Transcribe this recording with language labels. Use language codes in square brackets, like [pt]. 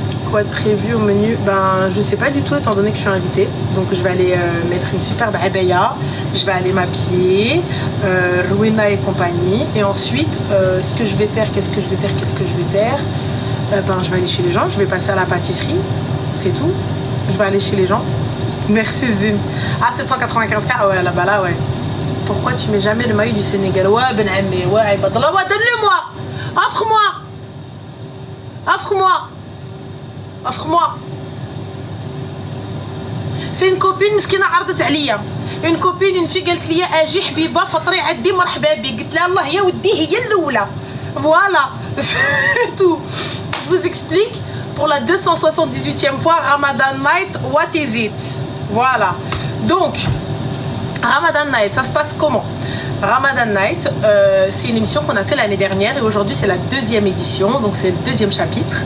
[fr] quoi être prévu au menu ben je sais pas du tout étant donné que je suis invitée donc je vais aller mettre une superbe abaya je vais aller m'habiller Rowena et compagnie et ensuite ce que je vais faire qu'est-ce que je vais faire ben je vais aller chez les gens je vais passer à la pâtisserie c'est tout je vais aller chez les gens merci Zine ah 795K ouais là-bas là ouais pourquoi tu mets jamais le maillot du Sénégal ouais ben amé ouais badallah ouais donne-le-moi offre-moi offre-moi. C'est une copine [ar] مسكينة عرضت عليا. [fr] Une copine, une fille [ar] قالت لي اجي حبيبه فطري عندي مرحبا بك. قلت لها الله يا ودي هي الاولى. [fr] Voilà. C'est tout. Je vous explique pour la 278e fois Ramadan Night, [en] what is it? [fr] Voilà. Donc Ramadan Night, ça se passe comment? Ramadan Night, c'est une émission qu'on a fait l'année dernière et aujourd'hui c'est la deuxième édition, donc c'est le deuxième chapitre.